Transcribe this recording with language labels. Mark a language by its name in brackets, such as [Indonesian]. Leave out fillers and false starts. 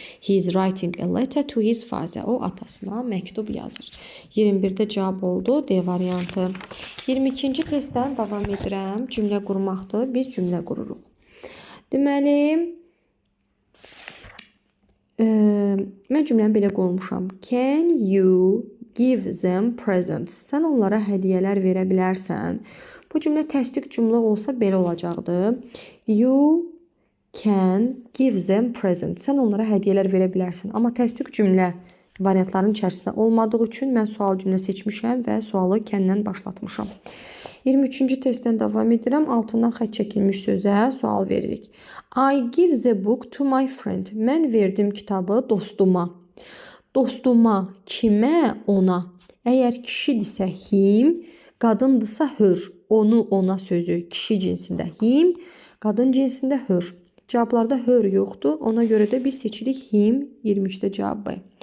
[English] He is writing a letter to his father. [Azerbaijani] O atasına məktub yazır. 21-də cavab oldu D variantı. 22-ci testdən davam edirəm. Cümlə qurmaqdır. Biz cümlə qururuq. Deməli, mən cümləni belə qurmuşam. [English] Can you give them presents? [Azerbaijani] Sən onlara hədiyyələr verə bilərsən. Bu cümlə təsdiq cümlə olsa belə olacaqdı. [English] You can give them presents. [Azerbaijani] Sən onlara hədiyyələr verə bilərsən. Amma təsdiq cümlə variantların içərisində olmadığı üçün mən sual cümlə seçmişəm və sualı kəndən başlatmışam. 23-cü testdən davam edirəm. Altından xətt çəkilmiş sözə sual veririk. [English] I give the book to my friend. [Azerbaijani] Mən verdim kitabı dostuma. Dostuma, kimə, ona. Əgər kişidirsə him, qadındısa hör. Onu, ona sözü kişi cinsində him, qadın cinsində hör. Cavablarda hör yoxdur. Ona görə də biz seçirik him. 23-də cavab B.